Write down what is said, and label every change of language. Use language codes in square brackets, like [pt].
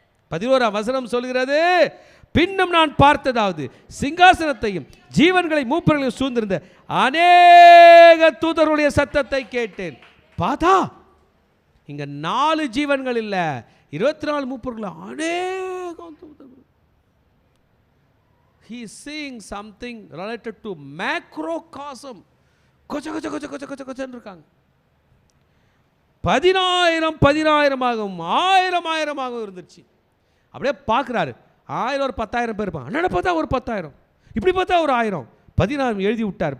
[ta] 11ஆம் வசனம் சொல்கிறது, பின்னும் நான் பார்த்ததாவது சிங்காசனத்தையும் ஜீவன்களை மூப்பர்களையும் சூழ்ந்திருந்த அநேக தூதருடைய சத்தத்தை கேட்டேன். பார்த்தா இங்க 4 ஜீவன்கள் இல்ல, 24 மூப்பர்கள், அநேகம் தூதர்கள். [en] He is seeing something related to macrocosm. [ta] கொச்ச கொச்ச கொச்ச கொச்ச கொச்ச கொச்சன்னு இருக்காங்க. 10,000 10,000 இருந்துச்சு. அப்படியே பார்க்குறாரு. 1000 ஒரு 10,000 பேர் இருப்பாங்க. அண்ணனை பார்த்தா ஒரு 10,000, இப்படி பார்த்தா ஒரு 1000, 10,000 எழுதி விட்டார்.